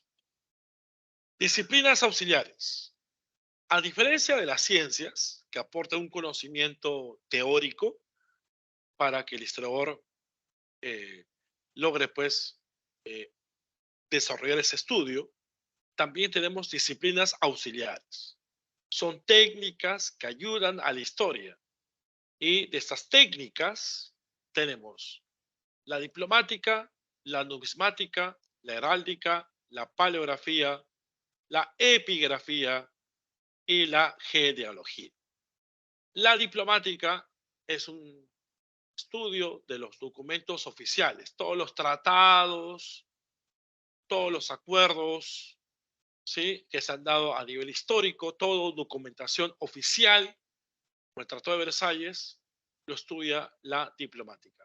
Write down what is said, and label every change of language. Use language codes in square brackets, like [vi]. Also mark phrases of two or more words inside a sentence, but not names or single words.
[es] Disciplinas auxiliares. A diferencia de las ciencias, que aportan un conocimiento teórico para que el historiador logre, pues, desarrollar ese estudio, también tenemos disciplinas auxiliares. Son técnicas que ayudan a la historia. Y de estas técnicas tenemos la diplomática, la numismática, la heráldica, la paleografía, la epigrafía y la genealogía. La diplomática es un estudio de los documentos oficiales, todos los tratados, todos los acuerdos, ¿sí? Que se han dado a nivel histórico, toda documentación oficial, como el Tratado de Versalles, lo estudia la diplomática.